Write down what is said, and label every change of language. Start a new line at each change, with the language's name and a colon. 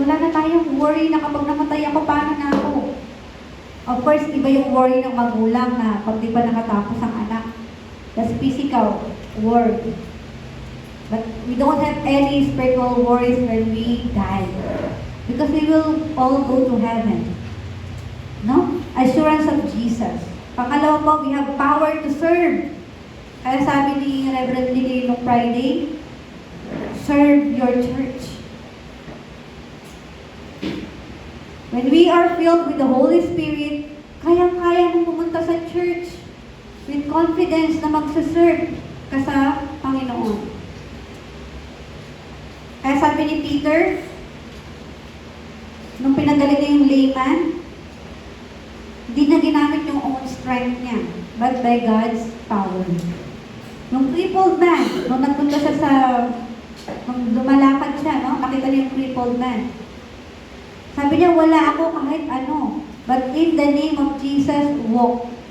Filipino: Wala na tayong worry na kapag namatay ako, paano na ako? Of course, iba yung worry ng magulang na pag di pa nakatapos ang anak.
English: That's physical worry. But we don't have any spiritual worries when we die. Because we will all go to heaven. No? Assurance of Jesus. Pangalawa po, we have power to serve.
Filipino: Kaya sabi ni Reverend Lily nung Friday,
English: serve your church. When we are filled with the Holy Spirit,
Filipino: kayang-kaya mong pumunta sa
English: church with confidence
Filipino: na magsaserve ka sa Panginoon. Kaya sabi ni Peter, nung pinagaling niya yung layman, hindi na ginamit yung own strength niya,
English: but by God's power.
Filipino: Yung crippled man, nung nagpunta siya nung lumalakad siya, no? Nakita niya yung crippled man. Sabi niya, wala ako kahit ano.
English: But in the name of Jesus, walk.